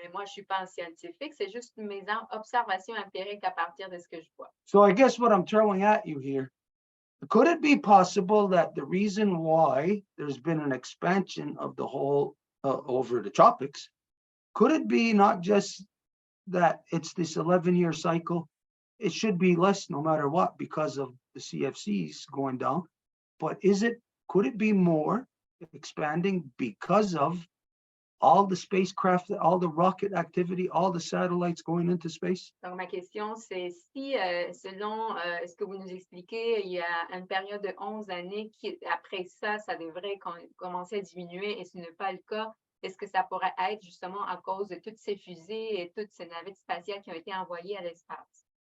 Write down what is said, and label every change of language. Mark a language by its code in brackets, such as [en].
[fr] Mais moi, je suis pas un scientifique, c'est juste mes observations empiriques à partir de ce que je vois. [en] So I guess what I'm throwing at you here, could it be possible that the reason why there's been an expansion of the hole over the tropics, could it be not just that it's this 11-year cycle? It should be less no matter what because of the CFCs going down. But could it be more expanding because of all the spacecraft, all the rocket activity, all the satellites going into space? [fr] Donc, ma question, c'est si, selon ce que vous nous expliquez, il y a une période de 11 années qui, après ça, ça devrait commencer à diminuer et ce n'est pas le cas, est-ce que ça pourrait être justement à cause de toutes ces fusées et toutes ces navettes spatiales qui ont été envoyées à l'espace?